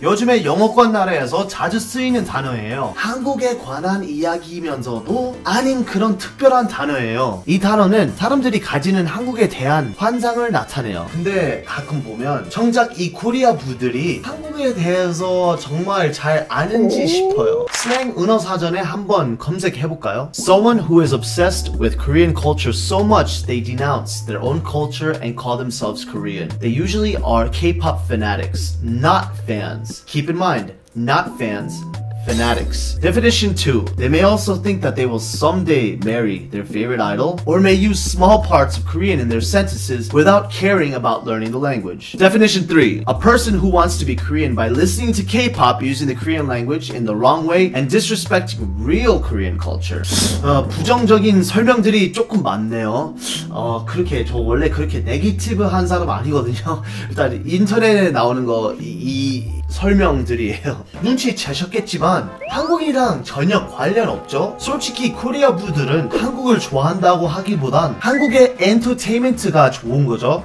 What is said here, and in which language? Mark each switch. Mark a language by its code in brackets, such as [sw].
[ko] 요즘에 영어권 나라에서 자주 쓰이는 단어예요. 한국에 관한 이야기이면서도 아닌 그런 특별한 단어예요. 이 단어는 사람들이 가지는 한국에 대한 환상을 나타내요. 근데 가끔 보면 정작 이 코리아부들이 한국에 대해서 정말 잘 아는지 싶어요. 슬랭 은어 사전에 한번 검색해볼까요? [en] Someone who is obsessed with Korean culture so much they denounce their own culture and call themselves Korean. They usually are K-pop fanatics, not fans. Keep in mind, not fans. Fanatics. Definition 2. They may also think that they will someday marry their favorite idol, or may use small parts of Korean in their sentences without caring about learning the language. Definition 3. A person who wants to be Korean by listening to K-pop using the Korean language in the wrong way and disrespecting real Korean culture. [ko] 부정적인 설명들이 조금 많네요. 그렇게 저 원래 그렇게 네거티브한 사람 아니거든요. 일단 인터넷에 나오는 거 이 설명들이에요. 눈치채셨겠지만 한국이랑 전혀 관련 없죠? 솔직히 코리아부들은 한국을 좋아한다고 하기보단 한국의 엔터테인먼트가 좋은 거죠.